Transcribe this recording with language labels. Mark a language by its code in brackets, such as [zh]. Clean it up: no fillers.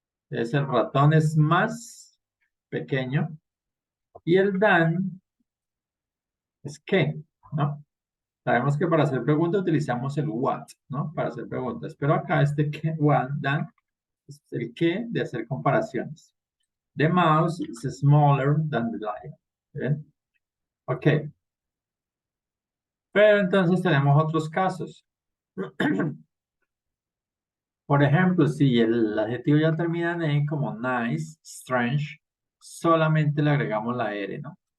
[es] Es el ratón es más pequeño. Y el than es que, ¿no? Sabemos que para hacer preguntas utilizamos el what, ¿no? Para hacer preguntas. Pero acá este que, what, than, es el que de hacer comparaciones. [en] The mouse is smaller than the lion. [es] ¿Ven? Ok. Pero entonces tenemos otros casos. Por ejemplo, si el adjetivo ya termina en E, como nice, strange, solamente le agregamos la R, ¿no?